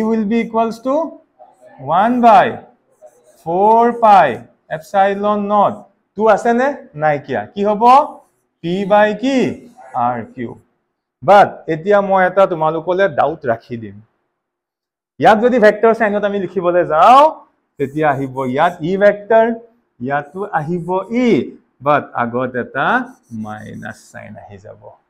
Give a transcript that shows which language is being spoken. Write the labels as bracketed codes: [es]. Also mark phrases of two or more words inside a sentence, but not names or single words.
[en] will be equals to 1 by 4 pi epsilon naught 2 [as] আছে নে নাই কিয়া কি হ'ব [en] p by [as] কি [en] r cube but [as] এতিয়া মই এটা তোমালোকলে ডাউট ৰাখি দিম ইয়াত যদি [en] vector signত [as] আমি লিখিবলৈ যাও তেতিয়া আহিব ইয়াত e ভেক্টৰ ইয়াতো আহিব e but আগত এটা [en] minus sign [as] আহি যাব